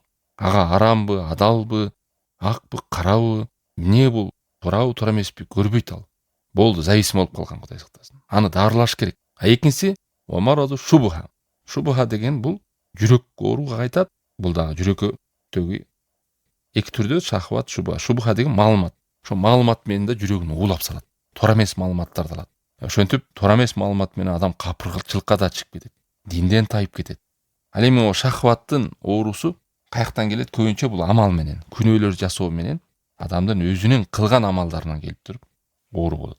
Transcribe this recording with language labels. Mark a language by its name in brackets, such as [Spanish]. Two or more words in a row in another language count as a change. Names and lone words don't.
[Kyrgyz] Ага арамбы, адалбы, акпы, карабы, эмне бул, туурабы, туура эмеспи көрбөйт ал. Болду, зависим болуп калган, Кудай сактасын. Аны дарылаш керек. Экинчиси [Arabic] مرض الشبهة. [Kyrgyz] Шубха деген бул жүрөк ооруга кайтат. Бул дагы жүрөктөгү эки түрдө шахват, шубха. Шубха деген маалымат. Ошо маалымат менен да жүрөгүн уулап салат. Туура эмес маалыматтарды алат. Ошентип туура эмес маалымат менен адам капырчылыкка да чыгып кетет. Динден тайып кетет. Ал эми о шахваттын оорусу каяктан келет? Көбүнчө бул амал менен, күнөөлөр жасоо менен, адамдын өзүнүн кылган амалдарынан келип туруп оору болот.